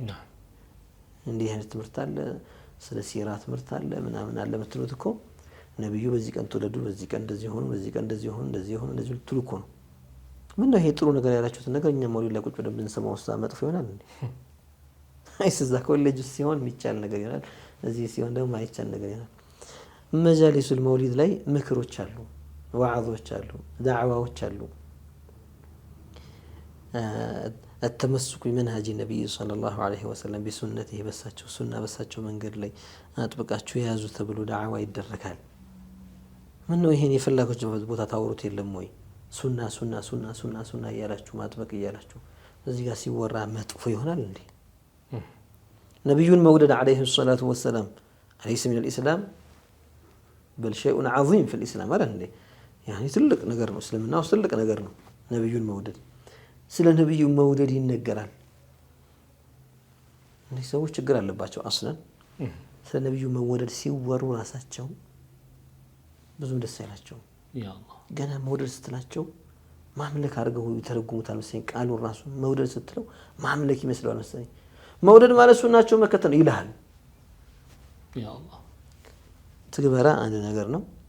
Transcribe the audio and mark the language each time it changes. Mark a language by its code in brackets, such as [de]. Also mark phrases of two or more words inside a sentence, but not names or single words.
[am] እንዲህ አይነት ትምህርት አለ፣ ስለ ሲራ ትምህርት አለ ምናምን አለ የምትሉት እኮ ነብዩ በዚህ ቀን ተወለዱ፣ በዚህ ቀን እንደዚህ ሆኑ፣ በዚህ ቀን እንደዚህ ሆኑ፣ እንደዚህ ሆኑ፣ እንደዚህ ልትሉ እኮ ነው። ምን ነው ይሄ ጥሩ ነገር ያላችሁት ነገር እኛ መውሊድ ላይ ቁጭ ብለን ብንሰማው ውስጥ መጥፎ ይሆናል እንዴ? አይስዛ ኮሌጅ ሲሆን የሚቻል ነገር ይሆናል፣ እዚህ ሲሆን ደግሞ ማይቻል ነገር ይሆናል። [ar] مجالس المولد [am] ላይ ምክሮች አሉ፣ ወዓዞች አሉ፣ ዳዕዋዎች አሉ። [ar] التمسك بمنهج النبي صلى الله عليه وسلم بسنته [am] በሳቸው ሱና በሳቸው መንገድ ላይ አጥብቃችሁ ያዙ ተብሎ ዳዕዋ ይደረጋል። ምን ነው ይሄን የፈላጎች ቦታ ታወሩት የለም ወይ? ሱና ሱና ሱና ሱና ሱና እያላችሁ ማጥበቅ እያላችሁ እዚህ ጋር ሲወራ መጥፎ ይሆናል እንዴ? ነብዩን መውደድ [ar] عليه الصلاه والسلام ليس من الاسلام بل شيء عظيم في الاسلام [am] አይደል እንዴ? يعني ትልቅ ነገር ነው፣ እስልምና ውስጥ ትልቅ ነገር ነው ነብዩን መውደድ። ስለ ነብዩ መውደድ ይነገራል። እነዚህ ሰዎች ችግር አለባቸው። አስለን ስለ ነብዩ መወደድ ሲወሩ ራሳቸው ብዙም ደስ አይላቸው። ያአላህ ገና መውደድ ስትላቸው ማምለክ አድርገው ይተረጉሙታል መሰለኝ። ቃሉን ራሱ መውደድ ስትለው ማምለክ ይመስላል መሰለኝ። መውደድ ማለት ሱናቸው መከተል ይልሃል። ያአላህ ትግበራ አንድ ነገር ነው፣